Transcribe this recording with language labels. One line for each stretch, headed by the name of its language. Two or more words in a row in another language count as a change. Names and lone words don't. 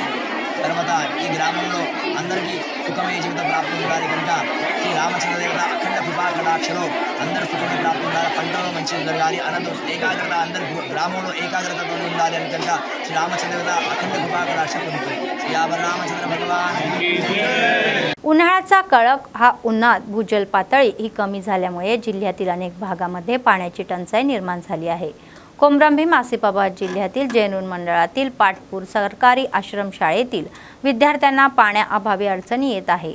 Telugu: తర్వాత ఈ గ్రామంలో అందరికీ సుఖమయ జీవితం ప్రాప్తి ఉండాలి కనుక శ్రీ రామచంద్ర దేవత అఖండ కృపాకటాక్షలో అందరూ సుఖమే ప్రాప్తి ఉండాలి, పంటలో మంచిగా జరగాలి, అనంతరం ఏకాగ్రత అందరి గ్రామంలో ఏకాగ్రతతో ఉండాలి అని కనుక శ్రీ రామచంద్ర దేవత అఖండ కృపాకటాక్ష పొందుతుంది. శ్రీ रामचंद्र भगवान.
Marathi: उन्हाळ्याचा कळक हा उन्हात भूजल पातळी ही कमी झाल्यामुळे जिल्ह्यातील अनेक भागामध्ये पाण्याची टंचाई निर्माण झाली आहे. कोमरंभीम आसिफाबाद जिल्ह्यातील जैनून मंडळातील पाटपूर सरकारी आश्रमशाळेतील विद्यार्थ्यांना पाण्याअभावी अडचणी येत आहे.